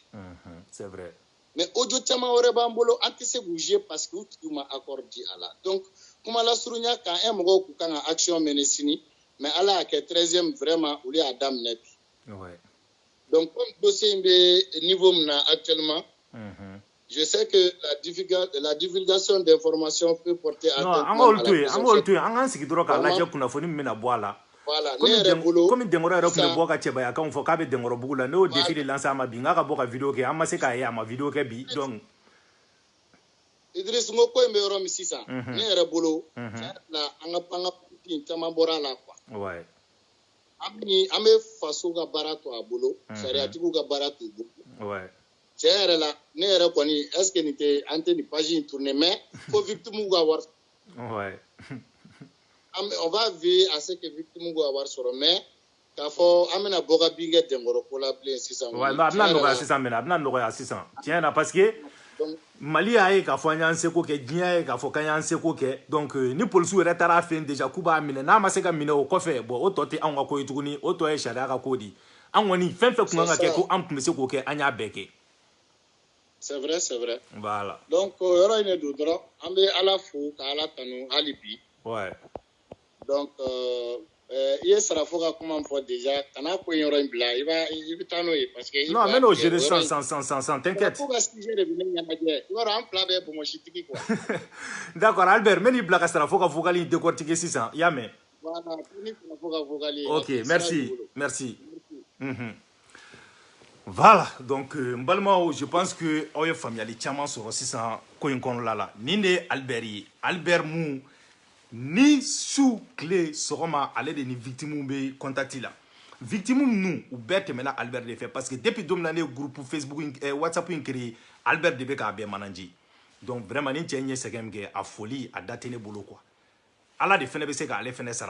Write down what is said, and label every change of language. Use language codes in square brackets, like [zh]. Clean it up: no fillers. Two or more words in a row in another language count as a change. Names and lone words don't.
[fr] C'est vrai. [bm] Mais audio caman wɛrɛ b'an bolo an tɛ se k'u joué parce que u tigiw ma accord di a la donc kuma lasurunya kan mɔgɔw k'u kan ka [fr] action mener [bm] sini mais Ala y'a kɛ 13e vraiment olu y'a daminɛ bi. [fr] Donc, comme dossier est niveau actuellement, je sais que la divulgation d'informations peut porter atteinte à la présomption. [bm] An sigi dɔrɔn k'a lajɛ kunnafoni min bɛna bɔ a la. Komi Denkɔrɔ yɛrɛ tun bɛ bɔ ka cɛbayakanw fɔ k'a bɛ Denkɔrɔ bugu la ne y'o [fr] défi de lancer [bm] a ma bi n k'a ka bɔ ka vidéo kɛ an ma se k'a ye a ma vidéo kɛ bi donc. Idriss n ko in bɛ yɔrɔ min sisan ne yɛrɛ bolo an ka politique caman bɔra a la quoi. An bɛ faso ka baara to a bolo sariyatigiw ka baara t'u bolo tiɲɛ yɛrɛ la ne yɛrɛ kɔni [fr] est ce que [bm] nin tɛ an tɛ nin page in tourner mais fo victime ka wari [fr] on va veiller à ce que [bm] victime ka wari sɔrɔ mais k'a fɔ an bɛna bɔ ka bin kɛ Denkɔrɔ ko la bilen sisan. A bɛna nɔgɔya sisan tiɲɛ na [fr] parce que [bm] Mali y'a ye k'a fɔ an y'an seko kɛ diɲɛ y'a ye k'a fɔ k'an y'an seko kɛ donc ni polisiw yɛrɛ taara a fɛ yen déjà k'u b'a minɛ n'a ma se ka minɛ o kɔfɛ bon o tɔ tɛ anw ka ko ye tuguni o tɔ ye sariya ka ko di an kɔni fɛn fɛn kun kan ka kɛ ko an tun bɛ se k'o kɛ an y'a bɛɛ kɛ. [fr] C'est vrai c'est vrai. Voilà. [bm] Donc yɔrɔ in de don dɔrɔn an bɛ Ala fo ka Ala tanu hali bi. Donc i ye Sarafo ka kuma fɔ déjà kana ko in yɔrɔ in bila i bɛ taa n'o ye [fr] parce que. Non mais n'o gérer sans t'inquiète. [bm] Ko ka sujet de bɛ ne ɲɛnajɛ i b'a dɔn an fila bɛɛ ye bɔnbɔnsitigi quoi. D'accord Albert n bɛ n'i bila ka Sarafo ka vocal in décortiquer sisan i y'a mɛn. Voilà ni Sarafo ka vocal ye. [fr] Ok merci. [bm] Voilà donc n balimaw [fr] je pense que [bm] aw ye faamuyali caman sɔrɔ sisan ko in kɔnɔna la nin de ye Albert ye Albert mun ni su tile sɔgɔma ale de ni victime bɛ contact la victime ninnu u bɛɛ tɛmɛna Albert de fɛ [fr] parce que depuis [bm] don min na ne ye groupe Facebook WhatsApp in créé Albert de bɛ k'a bɛɛ manager [fr] donc vraiment [bm] ni cɛ in ye sɛgɛn min kɛ a foli a da tɛ ne bolo quoi Ala de fɛnɛ bɛ se k'ale fɛnɛ sara